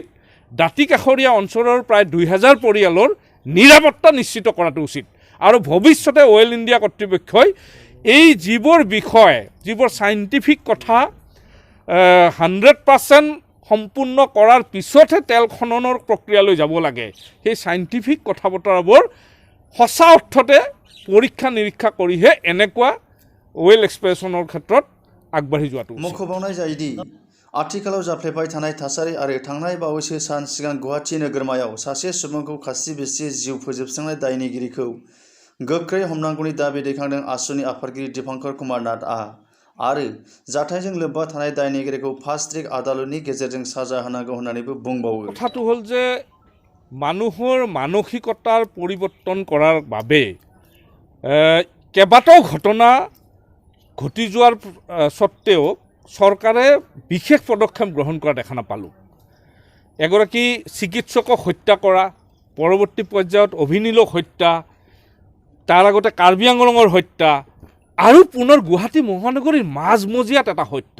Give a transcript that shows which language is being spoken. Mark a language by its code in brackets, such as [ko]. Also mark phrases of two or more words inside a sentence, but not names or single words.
[as] দাঁতিকাষৰীয়া অঞ্চলৰ প্ৰায় 2000 পৰিয়ালৰ নিৰাপত্তা নিশ্চিত কৰাটো উচিত আৰু ভৱিষ্যতে অইল ইণ্ডিয়া কৰ্তৃপক্ষই এই যিবোৰ বিষয়, যিবোৰ চাইণ্টিফিক কথা 100% সম্পূৰ্ণ কৰাৰ পিছতহে তেল খননৰ প্ৰক্ৰিয়ালৈ যাব লাগে, সেই চাইণ্টিফিক কথা বতৰাবোৰ সঁচা অৰ্থতে পৰীক্ষা নিৰীক্ষা কৰিহে এনেকুৱা [en] oil expression [as] ক্ষেত্ৰত আগবাঢ়ি যোৱাটো। [brx] मख'बावनाय जायोदि आथिखालाव जाफ्लेबाय थानाय थासारि आरो थांनाय बावैसो सान सिगां गुवाहाटी नोगोरमायाव सासे सुबुंखौ खास्रि बिस्रि जिउ फोजोबस्रांनाय दायनिगिरिखौ गोख्रै हमनांगौनि दाबि दैखांदों आसुनि आफादगिरि दीपंकर कुमार नाथआ आरो जाथायजों लोब्बा थानाय दायनिगिरिखौ [en] fast track [brx] आदालतनि गेजेरजों साजा होनांगौ होननानैबो बुंबावो। [as] কথাটো হ'ল যে মানুহৰ মানসিকতাৰ পৰিৱৰ্তন কৰাৰ বাবে কেইবাটাও ঘটনা ঘটি যোৱাৰ স্বত্তেও চৰকাৰে বিশেষ পদক্ষেপ গ্ৰহণ কৰা দেখা নাপালোঁ। এগৰাকী চিকিৎসকক হত্যা কৰা, পৰৱৰ্তী পৰ্যায়ত অভিনীলক হত্যা, তাৰ আগতে কাৰ্বি আংলঙৰ হত্যা আৰু পুনৰ গুৱাহাটী মহানগৰীৰ মাজমজিয়াত এটা হত্যা।